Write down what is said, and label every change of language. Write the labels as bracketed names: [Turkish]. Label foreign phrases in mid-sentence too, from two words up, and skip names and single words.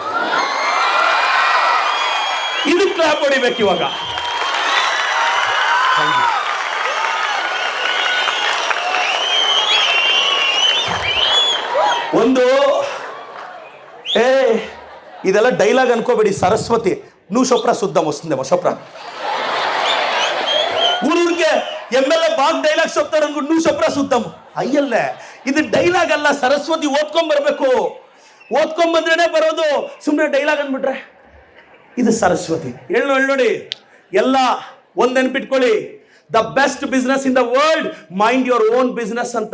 [Kannada] ಇದು ಕ್ಲಾಪ್ ಹೊಡಿಬೇಕು ಇವಾಗ. ಒಂದು ಇದೆಲ್ಲ ಡೈಲಾಗ್ ಅನ್ಕೋಬೇಡಿ. [Telugu] ಸರಸ್ವತಿ నువ్వు చొప్రా చూద్దాం వస్తుందేమో చొప్రా ఊరూరికే ఎమ్మెల్యే బాగా డైలాగ్స్ చెప్తారు అనుకో నువ్వు చొప్రా చూద్దాం [Kannada] ಅಯ್ಯಲ್ಲೇ ಇದು ಡೈಲಾಗ್ ಅಲ್ಲ. ಸರಸ್ವತಿ ಓದ್ಕೊಂಡ್ಬರ್ಬೇಕು. ಓದ್ಕೊಂಡ್ಬಂದ್ರೇನೆ ಬರೋದು. ಸುಮ್ಮನೆ ಡೈಲಾಗ್ ಅಂದ್ಬಿಟ್ರೆ ಇದು ಸರಸ್ವತಿ. ಹೇಳಿ ನೋಡಿ, ಎಲ್ಲ ಒಂದು ನೆನ್ಪಿಟ್ಕೊಳ್ಳಿ. [English] The best business in the world, mind your own business ಅಂತ.